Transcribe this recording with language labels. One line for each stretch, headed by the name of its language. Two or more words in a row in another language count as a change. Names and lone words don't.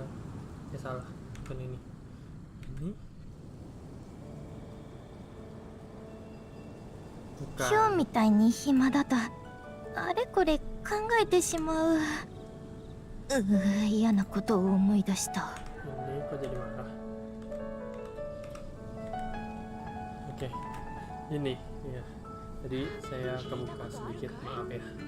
Indonesian: Ya salah, bukan ini. Ini? Bukan.
Japanese: 今日みたいに暇だとあれこれ考えてしまう。嫌なことを思い出した。
Indonesian: Ini kok jadi marah? Oke, ini ya. Tadi saya kebuka sedikit, maaf ya.